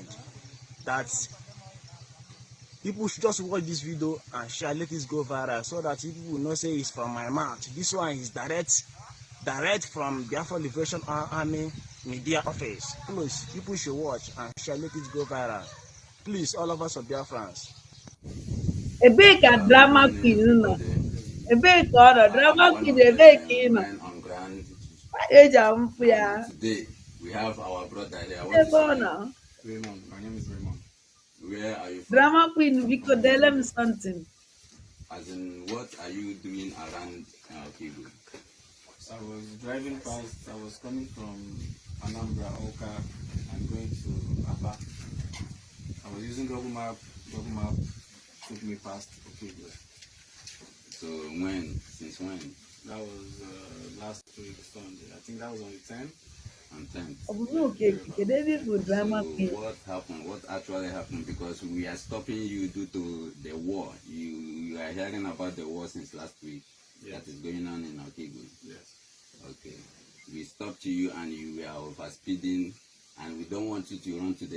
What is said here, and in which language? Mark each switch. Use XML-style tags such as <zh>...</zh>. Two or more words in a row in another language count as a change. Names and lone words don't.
<en>That people should just watch this video and share, let it go viral so that people will not say it's from my mouth. This one is direct from Biafra Liberation Army media office. Please, people should watch and share, let it go viral. Please, all of us of Biafrans.</en> <ig>Ebee ka drama</ig> <en>Good queen morning,</en> <ig>nọ?</ig> <en>everybody.</en> <ig>Ebee ka ọ nọ?</ig> <en>I'm Drama one queen of</en> <ig>ebee ka ị</ig> <en>the</en> <ig>nọ?</ig> <en>men on ground,</en> <ig>Eji amfụ ya.</ig> <en>and today we have our brother here. I want to</en> <ig>Ebe ọ</ig> <en>see</en> <ig>nọ?</ig> <en>him. Raymond, my name is Raymond. Where are you from? Drama queen I'm</en> <ig>biko</ig> <en>from</en> <ig>dele m</ig> <en>Nigeria. something. As in, what are you doing around Kibu? I was driving past, I was coming from Anambra, Oka, and going to Aba. I was using Google Map took me past Okigwe. So when? Since when? That was last week, Sunday. I think that was on the 10th. On 10th.</en> <ig>Ọ bụ n'oke kedu ebe ị bụ drama</ig> <en>So queen? what happened? What actually happened? Because we are stopping you due to the war. You are hearing about the war since last week. Yes. That is going on in Okigwe. Yes. Okay. We stopped you and you were overspeeding, and we don't want you to run to the</en>